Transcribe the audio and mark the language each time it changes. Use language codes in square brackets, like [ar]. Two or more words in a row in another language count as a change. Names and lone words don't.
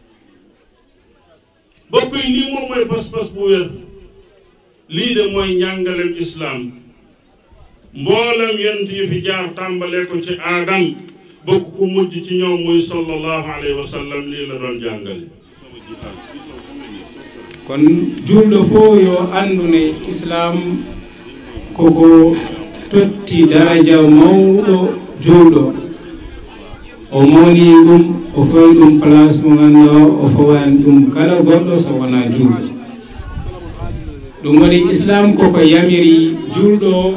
[wo] bokk yi lii moom mooy pas-pas bu wér lii de mooy njàngalem islaam mboolem yent yi fi jaar tàmbalee ko ci aadam bokk ku mujj ci ñoom muy [ar] صلى الله عليه وسلم [wo] lii la doon jàngale [ff] kon julɗo fof yo andu ne islam koko totti daraja mawɗo julɗo o mawni ɗum o fawi ɗum place mo ganduɗa o fawani ɗum kala goɗɗo so wona julɗo ɗum waɗi islam koko yamiri julɗo